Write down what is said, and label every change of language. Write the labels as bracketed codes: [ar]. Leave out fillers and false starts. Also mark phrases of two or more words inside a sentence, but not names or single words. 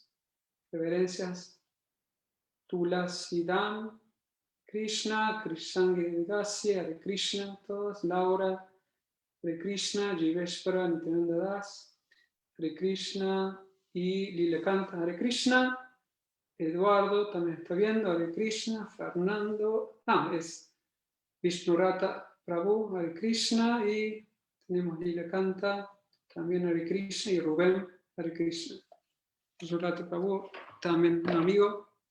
[es] Reverencias. Tulasidan, Krishna, Krishnangi Dasya, [sa] हरे कृष्ण, [es] todos, Laura, [sa] हरे कृष्ण, [es] Jiveshwara, Nityananda Das, [sa] हरे कृष्ण [es] y Lilekanta, [sa] हरे कृष्ण. [es] Eduardo también está viendo, [sa] हरे कृष्ण. [es] Fernando, es Vishnurata Prabhu, [sa] हरे कृष्ण. [es] Y tenemos Lilekanta, también [sa] हरे कृष्ण. [es] Y Rubén, [sa] हरे कृष्ण. Vishnurata Prabhu, [es] también un amigo.